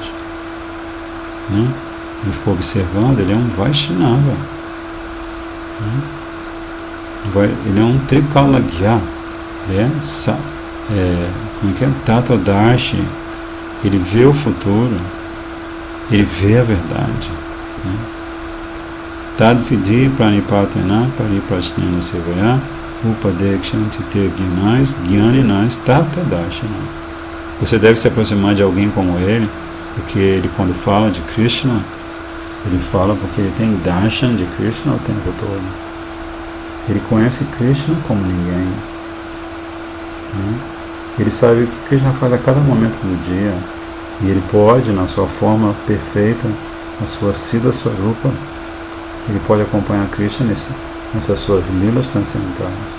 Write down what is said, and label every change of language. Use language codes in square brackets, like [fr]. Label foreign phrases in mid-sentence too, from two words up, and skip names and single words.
[pt] Ele ficou observando, ele é um Vaishnava, ele é um Trikalagya, como que é? Tattvadarshi, ele vê o futuro, ele vê a verdade. [sa] Tadvidi pranipatena pariprasnena sevaya upadekshanti te gyaninais tattvadarshana. [pt] Você deve se aproximar de alguém como ele, porque ele, quando fala de Krishna, ele fala porque ele tem darshan de Krishna o tempo todo. Ele conhece Krishna como ninguém. Ele sabe o que Krishna faz a cada momento do dia, e ele pode, na sua forma perfeita, na sua [sa] Siddha Swarupa, [pt] ele pode acompanhar Krishna nessas suas lilas transcendentais.